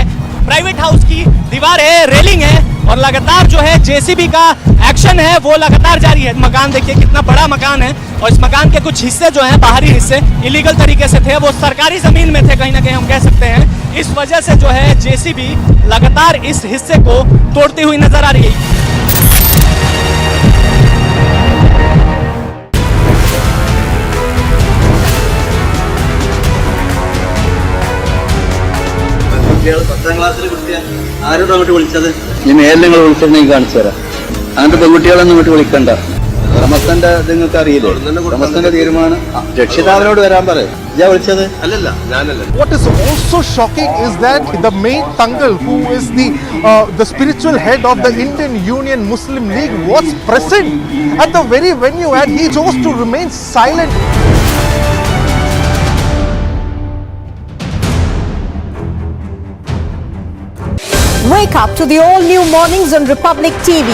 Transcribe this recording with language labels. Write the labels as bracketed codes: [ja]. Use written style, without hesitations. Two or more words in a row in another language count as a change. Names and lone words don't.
[hi] प्राइवेट हाउस की दीवार है, रेलिंग है, और लगातार जो है जेसीबी का एक्शन है वो लगातार जारी है। मकान देखिए कितना बड़ा मकान है, और इस मकान के कुछ हिस्से जो हैं, बाहरी हिस्से इलीगल तरीके से थे, वो सरकारी जमीन में थे कहीं ना कहीं हम कह सकते हैं। इस वजह से जो है जेसीबी लगातार इस हिस्से को तोड़ती हुई नजर आ रही है। [ml] പത്താം ക്ലാസ്സിൽ കുട്ടിയാ ആരും അങ്ങോട്ട് വിളിച്ചത്? ഈ മേലിൽ നിങ്ങൾ വിളിച്ചിട്ടുണ്ടെങ്കിൽ കാണിച്ചു തരാം. അങ്ങനത്തെ പെൺകുട്ടികളൊന്നും ഇങ്ങോട്ട് വിളിക്കണ്ട. റമസാന്റെ നിങ്ങൾക്ക് അറിയില്ലേ? റമസാന്റെ തീരുമാനം രക്ഷിതാവിനോട് വരാൻ പറയും. ഇയാ വിളിച്ചത്? അല്ലല്ല, ഞാനല്ല. [en] What is also shocking is that the main Tangal, who is the spiritual head of the Indian Union Muslim League, was present at the very venue and he chose to remain silent. Wake up to the all-new mornings on Republic TV.